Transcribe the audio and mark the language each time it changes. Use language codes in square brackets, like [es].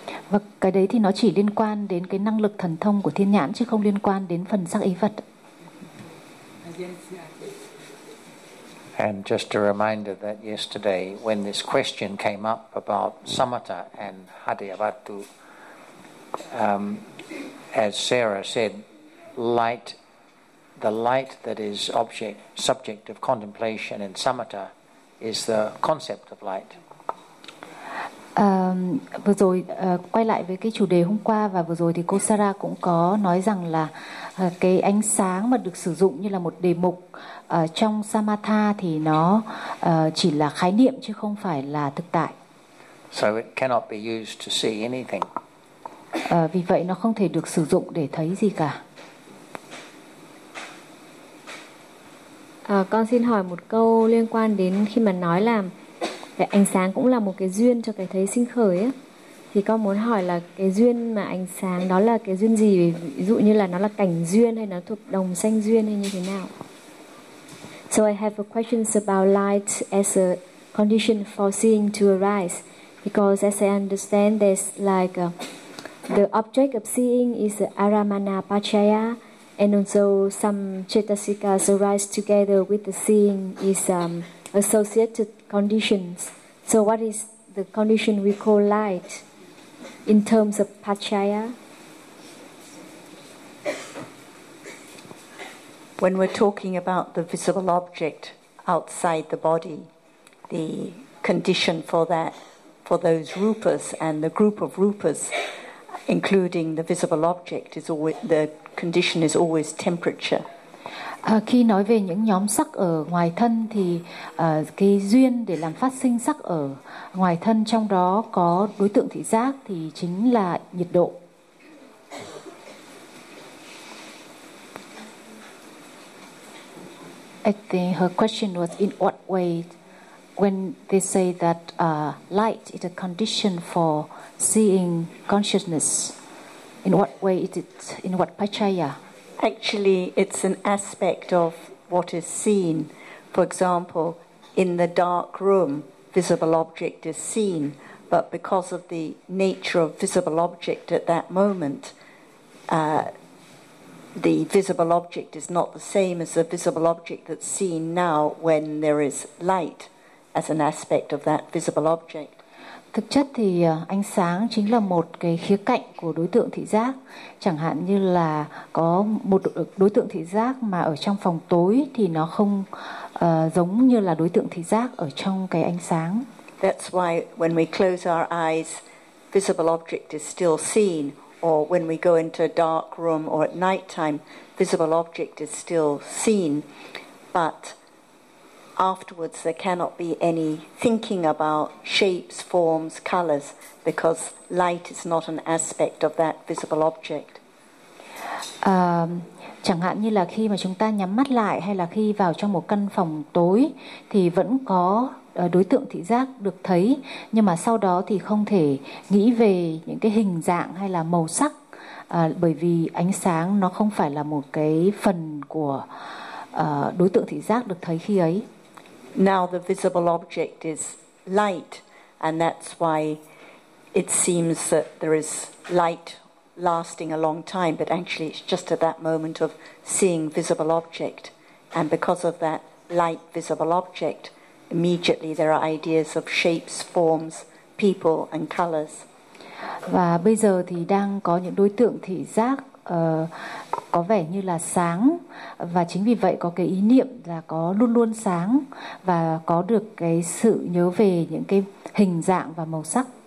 [vi] Và cái đấy thì nó chỉ liên quan đến cái năng lực thần thông của thiên nhãn, chứ không liên quan đến phần sắc ý vật. [en] And just a reminder that yesterday when this question came up about Samatha and Hatiyavatu, as Sarah said, light, the light that is object, subject of contemplation in Samatha is the concept of light. [vi] Vừa rồi quay lại với cái chủ đề hôm qua, và vừa rồi thì cô Sarah cũng có nói rằng là cái ánh sáng mà được sử dụng như là một đề mục trong Samatha thì nó chỉ là khái niệm chứ không phải là thực tại. [en] So it cannot be used to see anything. [vi] Vì vậy nó không thể được sử dụng để thấy gì cả. Con xin hỏi một câu liên quan đến khi mà nói là cái ánh sáng cũng là một cái duyên cho cái thấy sinh khởi ấy. Thì con muốn hỏi là cái duyên mà ánh sáng đó là cái duyên gì? Ví dụ như là nó là cảnh duyên hay nó thuộc đồng sanh duyên hay như thế nào? [en] So I have a question about light as a condition for seeing to arise. Because as I understand, there's like the object of seeing is Aramana Pachaya, and also some Chetasikas arise together with the seeing is associated conditions. So what is the condition we call light in terms of pachaya? When we're talking about the visible object outside the body, the condition for that, for those rupas and the group of rupas, including the visible object, is always, the condition is always temperature. [vi] Khi nói về những nhóm sắc ở ngoài thân thì cái duyên để làm phát sinh sắc ở ngoài thân, trong đó có đối tượng thị giác, thì chính là nhiệt độ. [en] I think her question was in what way when they say that light is a condition for seeing consciousness, in what way is it, in what pachaya? Actually, it's an aspect of what is seen. For example, in the dark room, visible object is seen, but because of the nature of visible object at that moment, the visible object is not the same as the visible object that's seen now when there is light as an aspect of that visible object. [vi] Thực chất thì ánh sáng chính là một cái khía cạnh của đối tượng thị giác. Chẳng hạn như là có một đối tượng thị giác mà ở trong phòng tối thì nó không giống như là đối tượng thị giác ở trong cái ánh sáng. [en] That's why when we close our eyes, visible object is still seen. Or when we go into a dark room or at night time, visible object is still seen. But afterwards, there cannot be any thinking about shapes, forms, colors, because light is not an aspect of that visible object. [vi] Chẳng hạn như là khi mà chúng ta nhắm mắt lại, hay là khi vào trong một căn phòng tối, thì vẫn có đối tượng thị giác được thấy, nhưng mà sau đó thì không thể nghĩ về những cái hình dạng hay là màu sắc, bởi vì ánh sáng nó không phải là một cái phần của đối tượng thị giác được thấy khi ấy. [en] Now the visible object is light, and that's why it seems that there is light lasting a long time, but actually it's just at that moment of seeing visible object. And because of that light visible object, immediately there are ideas of shapes, forms, people and colors. [vi] Và bây giờ thì đang có những đối tượng thị giác có vẻ như là sáng, và chính vì vậy có cái ý niệm là có luôn luôn sáng, và có được cái sự nhớ về những cái hình dạng và màu sắc.